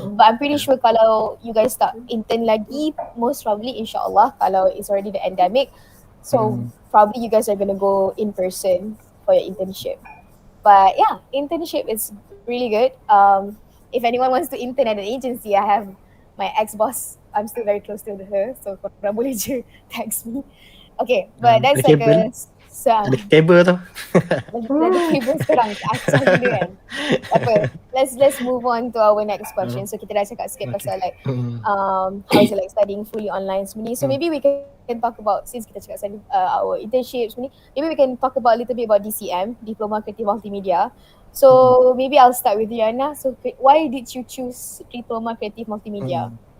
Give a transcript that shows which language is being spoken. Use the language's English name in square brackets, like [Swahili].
[English] But I'm pretty sure kalau you guys start intern lagi, most probably insyaAllah kalau it's already the endemic, so probably you guys are gonna go in person for your internship. But yeah, internship is really good. If anyone wants to intern at an agency, I have my ex-boss. I'm still very close to her, so [Malay] korang boleh je [English] text me. Okay, but that's [Malay] ada like kabel. Ada kabel tu. ada kabel sekarang, acah gila kan. [English] Apa, let's move on to our next question. So [Malay] kita dah cakap sikit pasal [English] like how is it like studying fully online sebenarnya. So maybe we can talk about, since [Malay] kita cakap [English] study, our internship sebenarnya, maybe we can talk about a little bit about DCM, Diploma Creative Multimedia. So maybe I'll start with Rihanna. So why did you choose Diploma Creative Multimedia?